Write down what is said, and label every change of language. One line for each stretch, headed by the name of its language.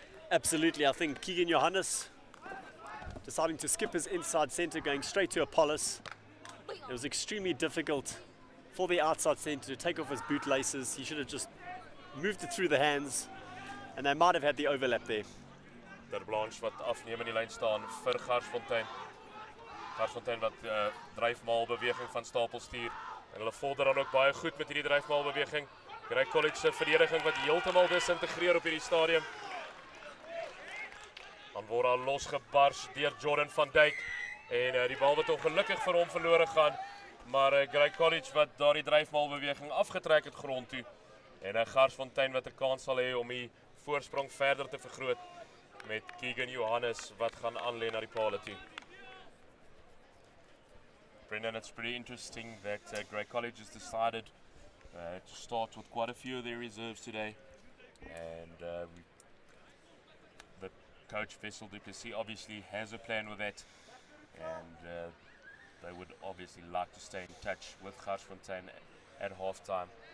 English: Absolutely, I think Keegan Johannes deciding to skip his inside centre, going straight to Apollos. It was extremely difficult for the outside centre to take off his boot laces. He should have just moved it through the hands, and they might have had the overlap there.
Afrikaans: Der Blanche wat afneem in die lyn staan vir Garsfontein. Garsfontein wat dryfmaalbeweging van stapel stuur, en hulle vorder dan ook baie goed met hierdie dryfmaalbeweging. Grey College se verdediging wat heeltemal disintegreer op hierdie stadium. Dan word daar losgebars deur Jordan van Dijk, en die bal wat ongelukkig vir hom verlore gaan, maar Grey College wat daardie dryfmaalbeweging afgetrek het grond toe, En Garsfontein wat 'n kans sal hê om die voorsprong verder te vergroot met Keegan Johannes wat gaan aanlê na die paal toe.
English: Brendan, it's pretty interesting that Grey College has decided to start with quite a few of their reserves today, and the coach Vessel du Plessis obviously has a plan with that, and they would obviously like to stay in touch with Garsfontein at halftime.